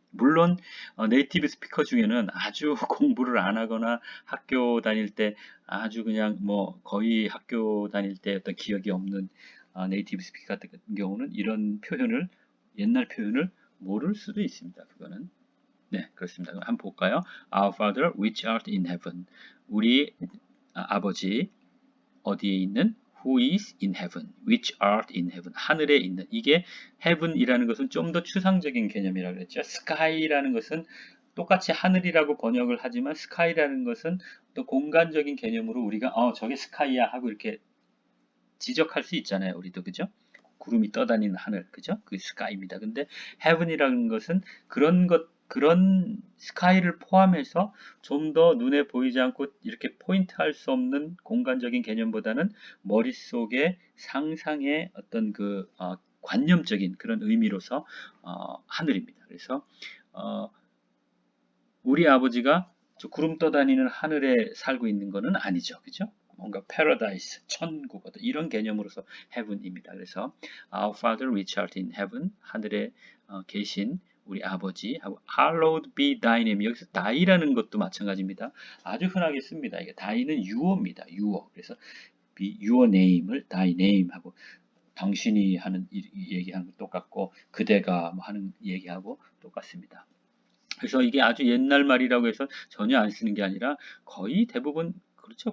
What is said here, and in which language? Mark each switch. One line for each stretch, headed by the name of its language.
Korean: 물론 네이티브 스피커 중에는 아주 공부를 안 하거나 학교 다닐 때 아주 그냥 뭐 거의 학교 다닐 때 어떤 기억이 없는 네이티브 스피커 같은 경우는 이런 표현을 옛날 표현을 모를 수도 있습니다. 그거는 네, 그렇습니다. 한번 볼까요?
English: Our Father which art in heaven.
Korean: 우리 아버지 어디에 있는?
English: Who is in heaven. Which art in heaven.
Korean: 하늘에 있는. 이게 heaven이라는 것은 좀 더 추상적인 개념이라고 그랬죠. sky라는 것은 똑같이 하늘이라고 번역을 하지만 스카이라는 것은 또 공간적인 개념으로 우리가 저게 스카이야 하고 이렇게 지적할 수 있잖아요. 우리도 그죠? 구름이 떠다니는 하늘 그죠? 그 스카이입니다. 근데 heaven이라는 것은 그런 스카이를 포함해서 좀 더 눈에 보이지 않고 이렇게 포인트할 수 없는 공간적인 개념보다는 머릿속에 상상의 어떤 관념적인 그런 의미로서 하늘입니다. 그래서 어, 우리 아버지가 저 구름 떠다니는 하늘에 살고 있는 것은 아니죠. 그죠? 뭔가 paradise, 천국, 이런 개념으로서 heaven입니다. 그래서
English: Our Father which art in heaven,
Korean: 하늘에 계신 우리 아버지 하고
English: hallowed be thy name.
Korean: 여기서 thy라는 것도 마찬가지입니다. 아주 흔하게 씁니다. 이게 thy는 유어입니다. 유어. 그래서
English: be your name
Korean: 을 thy name 하고 당신이 하는 얘기하는 거 똑같고 그대가 뭐 하는 얘기하고 똑같습니다. 그래서 이게 아주 옛날 말이라고 해서 전혀 안 쓰는 게 아니라 거의 대부분 그렇죠.